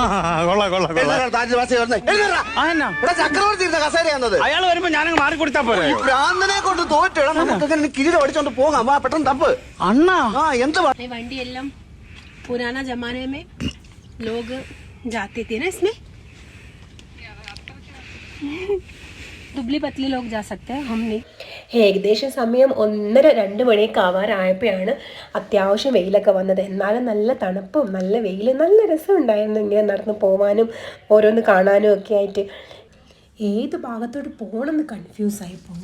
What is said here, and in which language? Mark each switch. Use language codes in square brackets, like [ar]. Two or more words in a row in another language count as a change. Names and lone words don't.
[ml] ചക്രവർത്തി ഇരുന്ന കസേരയാന്നത്. അയാൾ വരുമ്പോ ഞാനങ്ങ് മാറിക്കൊടുത്താ പോരെ. ഭ്രാന്തനെ കൊണ്ട് തോറ്റിടാം. നമുക്ക് കിരീടം അടിച്ചോണ്ട് പോകാം. വാ പെട്ടെന്ന് തപ്പ്. അണ്ണാ, എന്ത് വണ്ടി എല്ലാം [hi] पुराना जमाने में लोग जाते थे ना इसमें. दुबली पतली लोग जा सकते हैं, हम नहीं. [ml] ഏകദേശം സമയം 1:30-2 മണിയൊക്കെ ആവാറായപ്പോഴാണ് അത്യാവശ്യം വെയിലൊക്കെ വന്നത്. എന്നാലും നല്ല തണുപ്പും നല്ല വെയിലും നല്ല രസമുണ്ടായിരുന്നു ഇങ്ങനെ നടന്ന് പോകാനും ഓരോന്ന് കാണാനും ഒക്കെ ആയിട്ട്. ഏത് ഭാഗത്തോട്ട് പോകണമെന്ന് കൺഫ്യൂസായി പോകും.